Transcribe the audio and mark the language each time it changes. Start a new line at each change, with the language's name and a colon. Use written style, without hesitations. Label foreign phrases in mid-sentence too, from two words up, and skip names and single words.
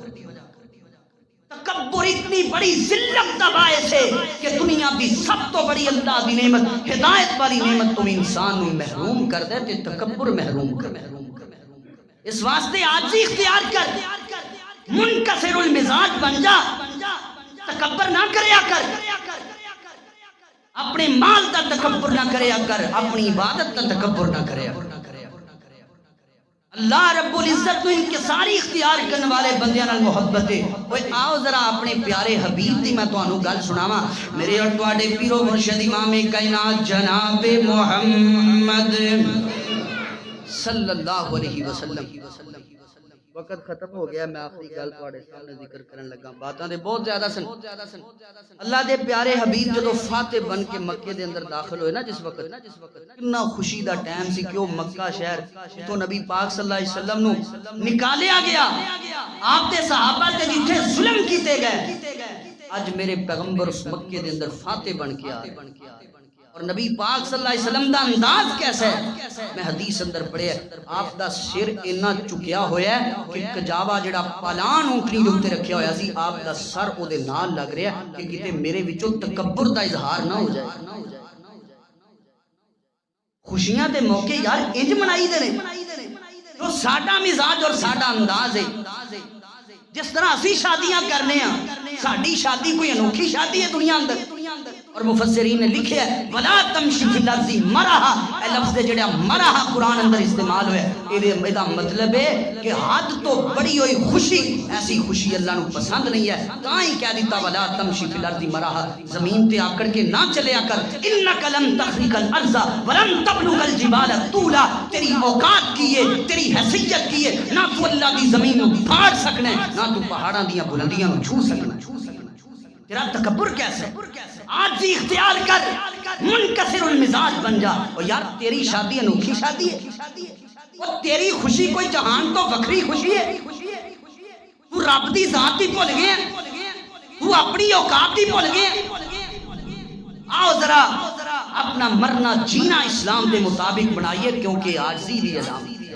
Punjabi: تکبر اتنی بڑی ذلت دا باعث ہے کہ دنیا دی سب تو بڑی اللہ دی نعمت ہدایت والی نعمت تو انسان نو محروم کر دے تے تکبر محروم کر اس واسطے عاجزی اختیار کر منکسر المزاج بن جا تکبر نہ کریا کر اپنے مال دا تکبر نہ کریا کر اپنی عبادت دا تکبر نہ کریا اللہ رب العزت تو انکساری اختیار کرنے والے بندیاں نال محبت ہے اوے آؤ ذرا اپنے پیارے حبیب دی میں تانوں گل سناواں میرے اور تواڈے پیرو مرشد امام کائنات جناب محمد صلی اللہ علیہ وسلم وقت ختم ہو گیا میں آخری گل تواڈے سامنے ذکر کرن لگا باتاں دے بہت زیادہ سن اللہ دے پیارے حبیب جدوں فاتح بن کے مکے دے اندر داخل ہوئے نا جس وقت کتنا خوشی دا ٹائم سی کہ وہ مکہ شہر تو نبی پاک صلی اللہ علیہ وسلم نو نکالیا گیا آپ دے صحابہ تے جتھے ظلم کیتے گئے اج میرے پیغمبر اس مکے دے اندر فاتح بن کے آئے اور نبی پاک صلی اللہ علیہ وسلم دا انداز کیسا ہے میں حدیث اندر پڑھیا آپ دا سر اتنا چکیا ہویا ہے کہ کجاوا جڑا پالان اونٹنی دے اوتے رکھیا ہویا سی آپ دا سر او دے نال لگ رہا ہے کہ کتے میرے وچوں تکبر دا اظہار نہ ہو جائے خوشیاں دے موقع یار انج منائی دے نے جو ساڈا مزاج اور ساڈا انداز ہے جس طرح اسی شادیاں کرنے ہیں ساڈی شادی کوئی انوکھی شادی ہے دنیا اندر اور مفسرین نے لکھیا ہے
Arabic: ولا تمشی فی الارض مرحا
Punjabi: اے لفظ جڑا مرحا قرآن اندر استعمال ہوا ہے ادا مطلب ہے کہ حد تو بڑی ہوئی خوشی ایسی خوشی اللہ نو پسند نہیں ہے تاں ہی کہہ دیتا
Arabic: ولا تمشی فی الارض مرحا
Punjabi: زمین تے آکڑ کے نہ چلیا کر
Arabic: انک لن تخرق الارض ولن تبلغ الجبال طولا
Punjabi: تیری اوقات کی ہے تیری حیثیت کی ہے نہ تو اللہ دی زمین نو پھاڑ سکنا ہے نہ تو پہاڑاں دیاں بلندیاں نو چھو سکنا تیرا تکبر کیسے آج اختیار کر منکسر المزاج بن جا اور یار تیری شادی انوکھی شادی ہے اور تیری خوشی کوئی جہان تو وکری خوشی ہے تو رب دی ذات ہی بھول گئے تو اپنی اوقات ہی بھول گئے آؤ ذرا اپنا مرنا جینا اسلام دے مطابق بنائیے کیونکہ عاجزی دی علامت